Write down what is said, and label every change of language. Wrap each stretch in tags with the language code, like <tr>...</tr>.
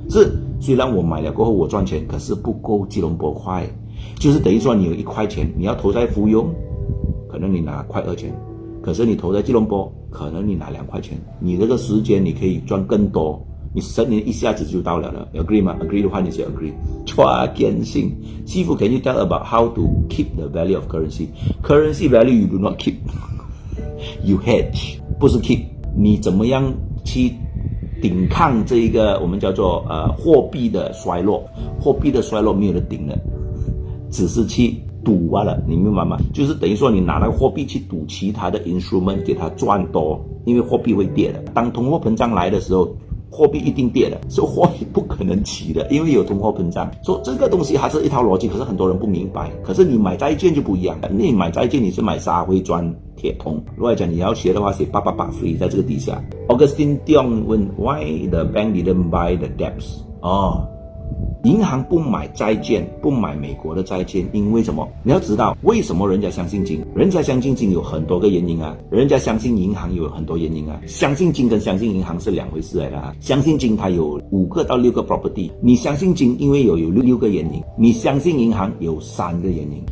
<zh>是，虽然我买了过后我赚钱，可是不够吉隆坡快，就是等于说你有1块钱，你要投在福永，可能你拿1.2块，可是你投在吉隆坡，可能你拿2块钱，你这个时间你可以赚更多。你10年一下子就到了 agree 吗？agree 的话你写 agree。</zh> <en>全信师傅 can you tell about how to keep the value of currency value you do not keep you hedge，</en> <zh>不是 keep， 你怎么样去抵抗这一个我们叫做货币的衰落。货币的衰落没有人顶的，只是去赌罢了，你明白吗？就是等于说你拿那个货币去赌其他的 instrument 给它赚多，因为货币会跌的。当通货膨胀来的时候，货币一定跌的，所以货币不可能起的，因为有通货膨胀。所以这个东西还是一套逻辑，可是很多人不明白。可是你买债券就不一样了，你买债券你是买沙灰砖铁铜。如果讲你要学的话，写888 free 在这个底下。</zh> <en>Augustine Tiong 问 Why the bank didn't buy the debts？</en> <zh>银行不买债券，不买美国的债券，因为什么？你要知道为什么人家相信金？人家相信金有很多个原因啊，人家相信银行有很多原因啊。相信金跟相信银行是两回事来的啊。相信金它有5个到6个 property， 你相信金因为有6个原因，你相信银行有3个原因。</zh>